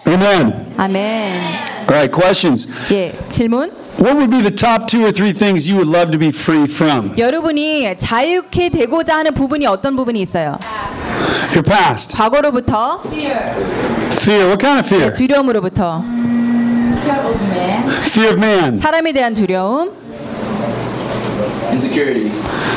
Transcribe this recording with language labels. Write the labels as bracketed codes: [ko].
[en] Amen. Amen. All right, questions. [ko] 예, 질문. [en] What would be the top two or three things you would love to be free from? [ko] 여러분이 자유케 되고자 하는 부분이 어떤 부분이 있어요? [en] Your past. [ko] 과거로부터. [en] Fear. Fear. What kind of fear? [ko] 예, 두려움으로부터. [en] Fear of man. Fear of man. [ko] 사람에 대한 두려움. [en] Insecurities.